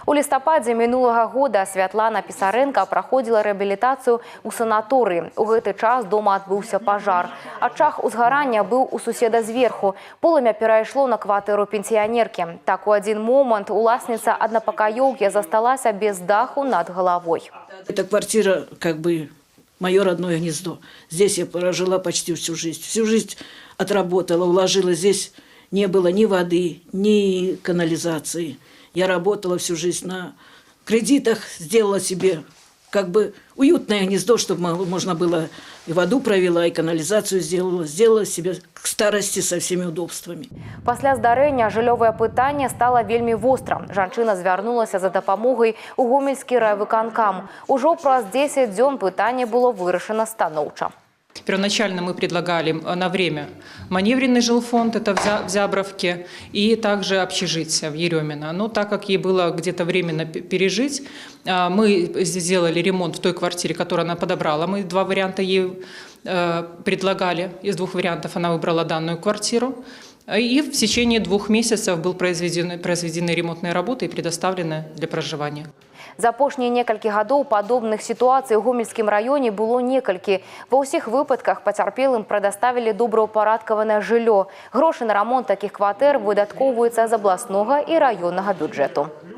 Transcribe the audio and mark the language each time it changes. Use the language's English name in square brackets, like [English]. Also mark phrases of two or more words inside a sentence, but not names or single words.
[Belarusian] У лістападзе мінулага года Святлана Пісаренка праходзіла рэабілітацыю ў санаторыі. У гэты час дома адбыўся пажар. Ачаг узгарання быў у суседа зверху. Полымя перайшло на кватэру пенсіянеркі. Так у адзін момант уласніца аднапакаёўкі засталася без даху над головой. [Russian] Эта квартира как бы мое родное гнездо. Здесь я прожила почти всю жизнь. Всю жизнь отработала, вложила. Здесь не было ни воды, ни канализации. Я работала всю жизнь на кредитах, сделала себе как бы уютное гнездо, чтобы можно было и воду провела, и канализацию сделала себе к старости со всеми удобствами. [Belarusian] Пасля здарэння жыллёвае пытанне стала вельмі вострым. Жанчына звярнулася за дапамогай у гомельскі райвыканкам. Ужо праз 10 дзён пытанне было вырашана станоўча. [Russian] Первоначально мы предлагали на время маневренный жилфонд, это в Зябровке, и также общежитие в Еремино. Но так как ей было где-то временно пережить, мы сделали ремонт в той квартире, которую она подобрала. Мы два варианта ей предлагали. Из двух вариантов она выбрала данную квартиру. И в течение 2 месяцев был произведены ремонтные работы и предоставлены для проживания. [Belarusian] За апошнія некалькі гадоў падобных сітуацый у гомельскім раёне было некалькі. Ва ўсіх выпадках пацярпелым прадаставілі добраўпарадкаванае жыллё. Грошы на рамонт такіх кватэр выдаткоўваюцца з абласнога і раённага бюджэту.